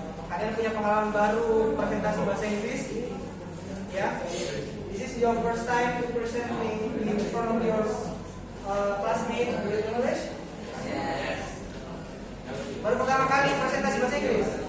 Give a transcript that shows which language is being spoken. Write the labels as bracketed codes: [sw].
[id] Kalian punya pengalaman baru presentasi bahasa Inggris? Ya? [en] This is your first time to present in front of your classmate with English? Yes. [id] Baru pertama kali presentasi bahasa Inggris?